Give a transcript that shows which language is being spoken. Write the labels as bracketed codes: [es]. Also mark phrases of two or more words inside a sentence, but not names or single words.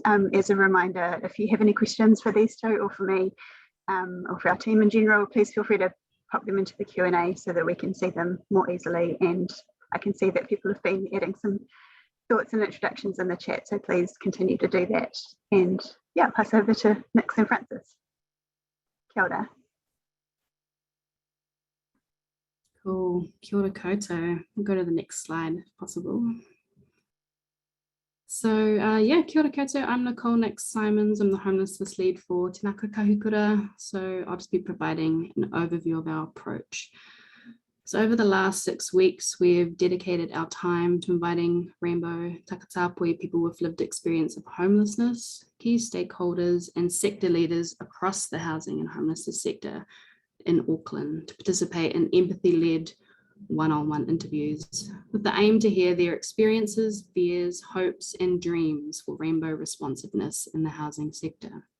[en] As a reminder, if you have any questions for these two or for me or for our team in general, please feel free to pop them into the Q&A so that we can see them more easily. And I can see that people have been adding some thoughts and introductions in the chat, so please continue to do that. And pass over to Nix and Frances. [mi] Kia ora. [en] Cool. [mi] Kia ora koutou. [en] We'll go to the next slide if possible. [mi] So kia ora koutou. [en] I'm Nicole Nix-Simons. I'm the homelessness lead for Te Ngaka Kahukura. So I'll just be providing an overview of our approach. So over the last 6 weeks, we've dedicated our time to inviting Rainbow Takatapui, people with lived experience of homelessness, key stakeholders and sector leaders across the housing and homelessness sector in Auckland to participate in empathy-led one-on-one interviews with the aim to hear their experiences, fears, hopes and dreams for rainbow responsiveness in the housing sector.